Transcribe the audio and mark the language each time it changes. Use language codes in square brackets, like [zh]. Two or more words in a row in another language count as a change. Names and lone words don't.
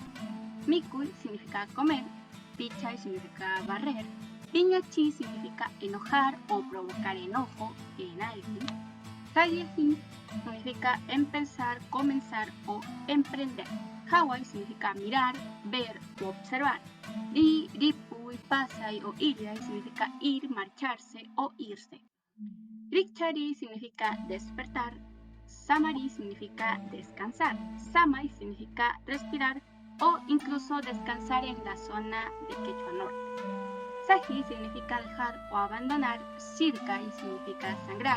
[es] Mikuy significa comer. Pichay significa barrer. Piñachi significa enojar o provocar enojo en alguien. Hayahin significa empezar, comenzar o emprender. Hawai significa mirar, ver o observar. Ripuy, pasay o iryay significa ir, marcharse o irse. Rikchari significa despertar. Samari significa descansar. Samay significa respirar o incluso descansar en la zona de Quechua Norte. Saji significa dejar o abandonar. Sirkai significa sangrar.